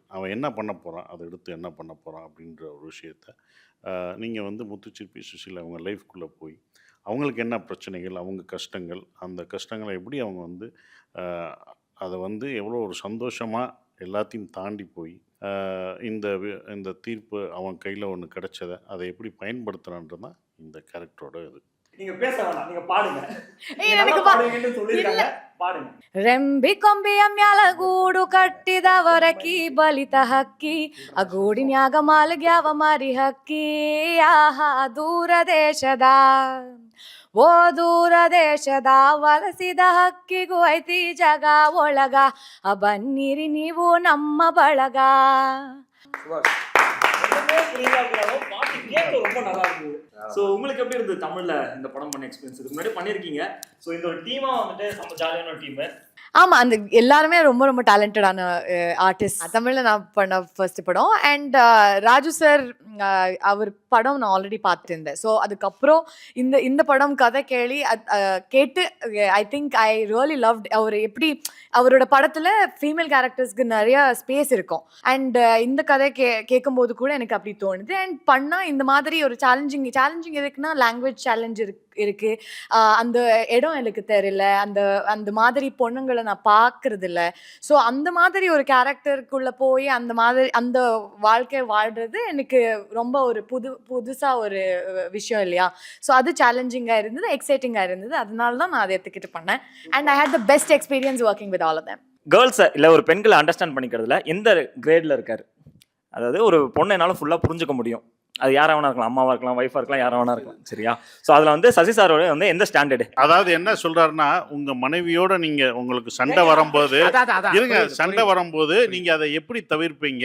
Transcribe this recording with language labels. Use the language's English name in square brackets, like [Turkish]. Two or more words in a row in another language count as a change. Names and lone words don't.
[Tamil] அவன் என்ன பண்ண போகிறான், அதை எடுத்து என்ன பண்ண போகிறான் அப்படின்ற ஒரு விஷயத்த நீங்கள் வந்து முத்துச்சிற்பி சுஷீல் அவங்க லைஃப்குள்ளே போய் அவங்களுக்கு என்ன பிரச்சனைகள், அவங்க கஷ்டங்கள், அந்த கஷ்டங்களை எப்படி அவங்க வந்து அதை வந்து எவ்வளோ ஒரு சந்தோஷமாக எல்லாத்தையும் தாண்டி போய் இந்த தீர்ப்பு அவன் கையில் ஒன்று கிடைச்சதை அதை எப்படி பயன்படுத்துகிறான்றது தான் இந்த கேரக்டரோட இது. நீங்க பேச வேணாம், நீங்க பாடுங்க. எனக்கு பாடுங்கன்னு சொல்லிருக்காங்க, பாடுங்க. [Kannada] ರೆಂಬಿ ಕೊಂಬೆಯ ಮ್ಯಾಲ ಗೂಡು ಕಟ್ಟಿದವರಕಿ ಬಲಿತ ಹಕ್ಕಿ ಆ ಗೂಡಿನ್ಯಾಗ ಮಾಲ್ಗ್ಯಾವ ಮಾರಿ ಹಕ್ಕಿ ಆಹಾ ದೂರ ದೇಶದ ಓ ದೂರ ದೇಶದ ವಲಸಿದ ಹಕ್ಕಿಗೂ ಐತಿ ಜಗ ಒಳಗ ಬನ್ನಿರಿ ನೀವು ನಮ್ಮ ಬಳಗ. [Tamil] ரொம்ப நல்லா இருந்தது. சோ உங்களுக்கு எப்படி இருந்தது தமிழ்ல இந்த படம் பண்ண எக்ஸ்பீரியன்ஸ்? இதுக்கு முன்னாடி பண்ணிருக்கீங்க. சோ இந்த ஒரு டீமா வந்துட்டு நம்ம ஜாலியான ஒரு டீம். ஆமா, அந்த எல்லாருமே ரொம்ப ரொம்ப டேலண்டடான ஆர்டிஸ்ட். தமிழ்ல நான் பண்ண ஃபர்ஸ்ட் படம். அண்ட் ராஜு சார் அவர் படம் நான் ஆல்ரெடி பார்த்துருந்தேன். ஸோ அதுக்கப்புறம் இந்த படம் கதை கேட்டு [English] I think I really loved. [Tamil] அவர் எப்படி அவரோட படத்துல ஃபீமேல் கேரக்டர்ஸ்க்கு நிறைய ஸ்பேஸ் இருக்கும். அண்ட் இந்த கதை கேட்கும்போது கூட எனக்கு அப்படி தோணுது. அண்ட் பண்ணா இந்த மாதிரி ஒரு சேலஞ்சிங் எதுக்குன்னா [English] language challenge [Tamil] இருக்கு. அந்த இடம் எனக்கு தெரியல, அந்த மாதிரி பொண்ணுங்களை நான் பார்க்கறது இல்லை. ஸோ அந்த மாதிரி ஒரு கேரக்டருக்குள்ள போய் அந்த மாதிரி அந்த வாழ்க்கை வாழ்றது எனக்கு ரொம்ப ஒரு புதுசா ஒரு விஷயம் இல்லையா? ஸோ அது சேலஞ்சிங்காக இருந்தது, எக்ஸைட்டிங்காக இருந்தது. அதனால தான் நான் அதை எடுத்துக்கிட்டு பண்ணேன். [English] And I had the best experience working with all of them. [Tamil] கேர்ள்ஸை இல்லை ஒரு பெண்களை அண்டர்ஸ்டாண்ட் பண்ணிக்கிறதுல எந்த கிரேடில் இருக்காரு? அதாவது ஒரு பொண்ணை என்னால் ஃபுல்லாக புரிஞ்சுக்க முடியும். அது யாரா வேணா இருக்கலாம், அம்மாவா இருக்கலாம், வைஃபா இருக்கலாம், யாரா வேணா இருக்கலாம். சரியா? ஸோ அதில் வந்து சசி சாரோட வந்து எந்த ஸ்டாண்டர்டு? அதாவது என்ன சொல்றாருன்னா, உங்க மனைவியோட நீங்க உங்களுக்கு சண்டை வரும்போது இருங்க, சண்டை வரும்போது நீங்க அதை எப்படி தவிர்ப்பீங்க?